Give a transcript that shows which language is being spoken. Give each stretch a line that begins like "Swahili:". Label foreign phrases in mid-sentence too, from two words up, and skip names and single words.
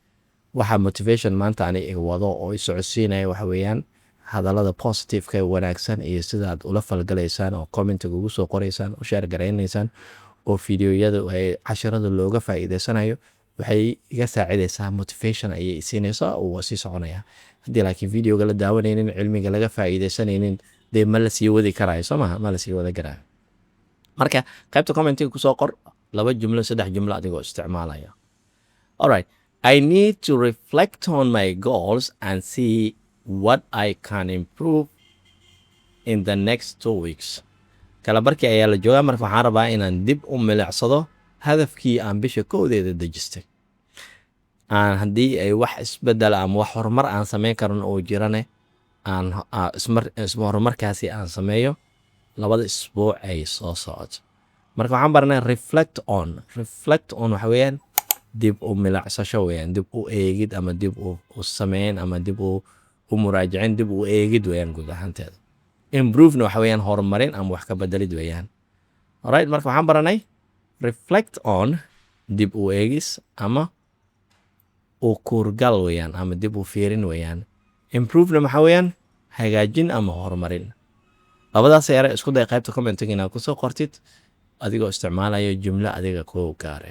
Somali: Waxa motivation maanta ani wado oo i socodsiinaya waxa weeyaan hadallada positive-ka wanaagsan iyo sida aad ula falgalaysaan oo comment-ga ugu soo qoraysaan oo share gareynaysaan oo fiidiyoyada ay casharada looga faa'iideysanayo waxay iga saacidaysaa motivation ayay siinaysaa oo sii soconaya. Haddii laakiin fiidiyowga la daawanaynin cilmiga laga faa'iideysanaynin dee ma la sii wadi karaayo soo maaha ma la sii wada garaayo. Marka qaybta commentiga ku soo qor 2 jumlo 3 jumlo adigoo isticmaalaya.
English: All right, I need to reflect on my goals and see what I can improve in the next 2 weeks.
Somali: Kala barkii ayaa la joogaa marka waxaan rabaa inaan dib u milicsado hadafkii aan bisha koodeeda dejistay. Haddii ay wax isbedel ama wax horumar aan sameyn karin oo jirane aan horumarkaasi aan sameeyo 2 isbuuc ay soo socoto. Marka waxaan baranay
English: reflect on
Somali: waxa weeyaan dib u milicsasho weeyaan, dib u eegid ama dib u sameyn ama dib u muraajacin dib u eegid weeyaan guud ahaanteeda. Improve waxa weeyaan horumarin ama wax ka bedelid weeyaan.
English: All right,
Somali: marka waxaan baranay
English: reflect on
Somali: dib u eegis ama u kuurgal weeyaan ama dib u fiirin weeyaan. Improve waxa weeyaan hagaajin ama horumarin. Labadaas yar isku day qaybta commentiga inaad ku soo qortid adigoo isticmaalaya jumlo adiga ku gaaraya.